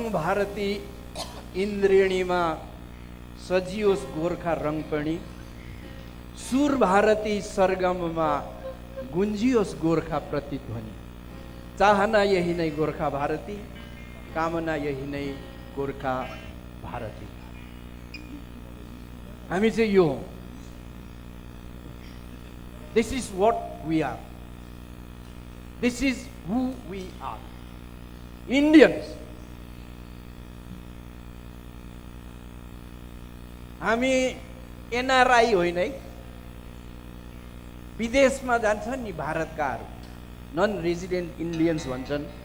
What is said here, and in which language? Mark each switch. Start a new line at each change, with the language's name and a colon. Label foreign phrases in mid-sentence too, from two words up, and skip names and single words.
Nepali: भारती इन्द्रिणीमा सजियोस् गोर्खा रङपणी, सुर भारती सरगममा गुन्जियोस् गोर्खा प्रतिध्वनि। चाहना यही नै गोर्खा भारती, कामना यही नै गोर्खा भारती। हामी चाहिँ यो हौँ।
English: this is what we are, this is who we are, इन्डियन्स।
Nepali: हामी एनआरआई होइन है। विदेशमा जान्छन् नि भारतकाहरू,
English: non resident Indians
Nepali: भन्छन्।